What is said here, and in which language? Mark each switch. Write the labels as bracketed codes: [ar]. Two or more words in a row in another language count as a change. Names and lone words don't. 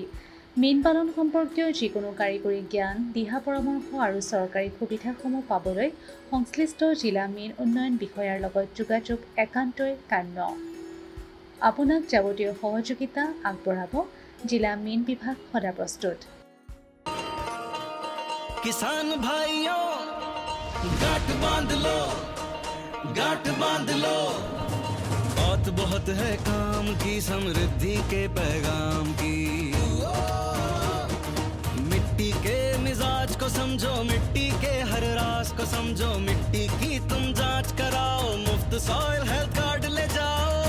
[as] মীন পালন সম্পৰ্কীয় যিকোনো কাৰিকৰী জ্ঞান, দিহা পৰামৰ্শ আৰু চৰকাৰী সুবিধাসমূহ পাবলৈ সংশ্লিষ্ট জিলা মীন উন্নয়ন বিষয়াৰ লগত যোগাযোগ একান্তই কাম্য। আপোনাক যাৱতীয় সহযোগিতা আগবঢ়াব জিলা মীন বিভাগ সদা প্ৰস্তুত। [hi] किसान भाइयों गांठ बांध लो, गांठ बांध लो, बहुत बहुत है काम की, समृद्धि के पैगाम की। मिट्टी के मिजाज को समझो, मिट्टी के हर राज को समझो, मिट्टी की तुम जांच कराओ, मुफ्त [en] soil health card [hi] ले जाओ।